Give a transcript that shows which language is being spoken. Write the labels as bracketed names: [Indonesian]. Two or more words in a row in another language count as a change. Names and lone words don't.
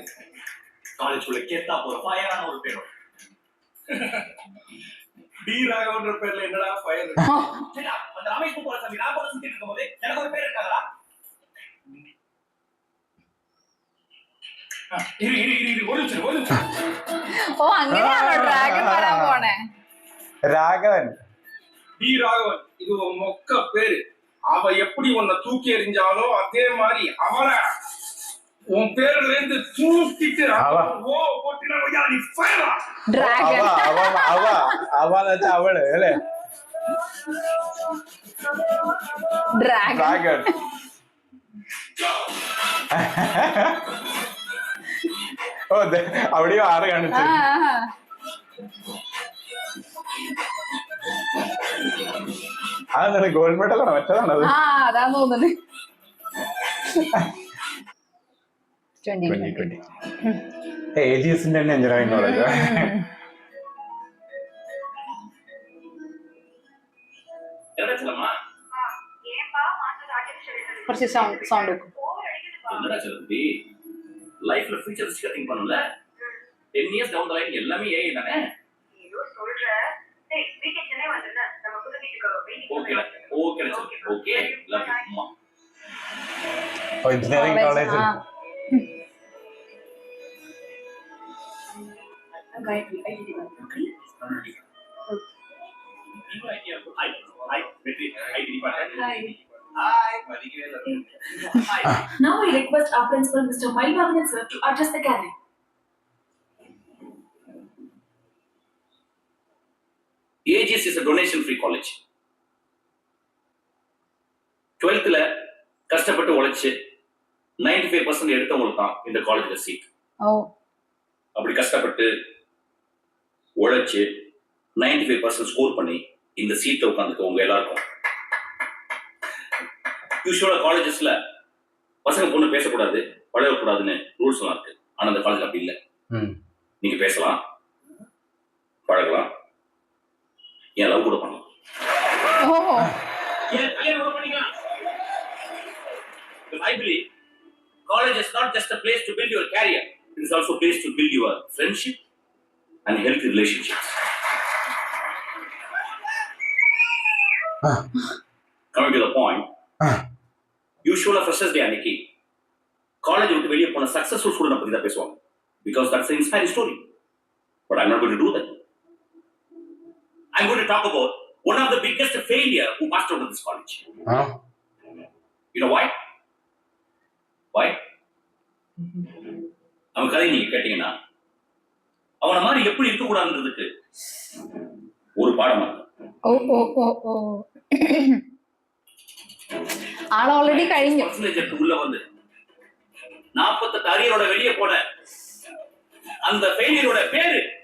[Tamil] காலேஜ்குள்ள கேட்டா போற ஃபயரான ஒரு பேரும் டி ராகவன்ற பேர்ல என்னடா ஃபயர்? அந்த ரமேஷ் போல சாமி நான் கூட சுத்திட்டு இருக்கும்போது எனக்கு ஒரு பேர் இருக்காதா? ஒரு நிமிஷம். [Malayalam] ഓ അങ്ങനെയാണോ ഡ്രാഗൺ വരാൻ പോണേ? രാഘവൻ. [Tamil] டி ராகவன் இது உன் மொக்க பேரு. அவ எப்படி உன்னை தூக்கி எறிஞ்சாலோ அதே மாதிரி அவளை உன் பேர்ல இருந்து தூக்கிட்டு போட்டினா நீ ஃபயரா. [Malayalam] ഡ്രാഗൺ അവന്ന് വെച്ചാ അവള് അല്ലേ? ഡ്രാഗൺ ഡ്രാഗൺ. ഓ അവിടെയും 6 കാണിച്ചു. അതെന്താണ് [English] gold medal-aano [Malayalam] മറ്റേതാണത്? അതാന്ന് തോന്നുന്നു. 2020 ഏജിഎസിന്റെ തന്നെ [English] engineering college. [Malayalam] കുറച്ച് സൗണ്ട് വെക്കും. [Tamil] என்னடா சொல்லுது? லைஃப்ல [English] futuristic-a think [Tamil] பண்ணல. 10 [English] years down the line [Tamil] எல்லாமே ஏஐ தானே. ஏதோ சொல்ற. டேய் வீக்கெண்ட் சென்னை வந்தேன்னா நம்ம புது வீட்டுக்கு வெயிட்டிங். [English] okay love you [Tamil] அம்மா. [English] Engineering college. Gayatri, I did one. Okay? Hi, Betty. Hi, Deepa. Hi. Hi. Now I request our principal, Mr. Mailvagan sir, to address the gathering. AGS is a donation-free college. [Tamil] 12th கஷ்டப்பட்டு உழைச்சு 95% எடுத்தவங்களுக்கு தான் இந்த காலேஜ்ல சீட். அப்படி கஷ்டப்பட்டு உழைச்சு 95% ஸ்கோர் பண்ணி இந்த சீட்ல உட்காந்துக்கவங்க எல்லாருக்கும் [English] usually-a colleges-la [Tamil] பசங்க பொண்ணு பேசக்கூடாது பழகக்கூடாதுன்னு ரூல்ஸ் எல்லாம் இருக்கு. ஆனா அந்த காலேஜ் அப்படி இல்லை. நீங்க பேசலாம், பழகலாம், ஏன் லவ் கூட பண்ணலாம். [English] I believe college is not just a place to build your career. It is also a place to build your friendship and healthy relationships. Coming to the point, usually freshers day [Tamil] அன்னைக்கு காலேஜ் விட்டு வெளியே போன சக்சஸ்ஃபுல் ஸ்டூடெண்ட் பத்தி தான் பேசுவாங்க. [English] Because that's an inspiring story. But I'm not going to do that. I'm going to talk about one of the biggest failure who passed out of this college. You know why? Why? [Tamil] அவன் கதை நீங்க கேட்டீங்கன்னா அவனை மாதிரி எப்படி இருக்கக்கூடாதுன்றதுக்கு ஒரு பாடம். ஆள் ஆல்ரெடி കഴിഞ്ഞു. உள்ள வந்து 48 அரியரோட வெளியே போன அந்த ஃபெயிலியரோட பேரு